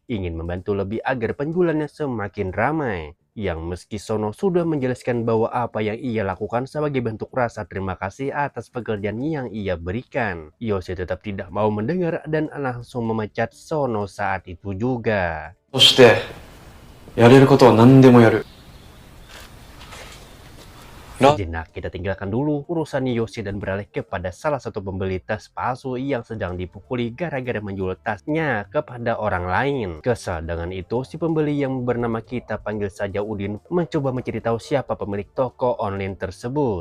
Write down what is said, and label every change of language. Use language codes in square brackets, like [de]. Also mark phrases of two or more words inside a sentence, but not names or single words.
[id] Ingin membantu lebih agar penjualannya semakin ramai. Yang meski Sono sudah menjelaskan bahwa apa yang ia lakukan sebagai bentuk rasa terima kasih atas pekerjaan yang ia berikan, Yoshi tetap tidak mau mendengar dan langsung memecat Sono saat itu juga. [ja] そして、やれることは何でもやる。 [id] Sejenak kita tinggalkan dulu urusan Yoshi dan beralih kepada salah satu pembeli tas palsu yang sedang dipukuli gara-gara menjual tasnya kepada orang lain. Kesal dengan itu, si pembeli yang bernama kita panggil saja Udin mencoba mencari tahu siapa pemilik toko online tersebut.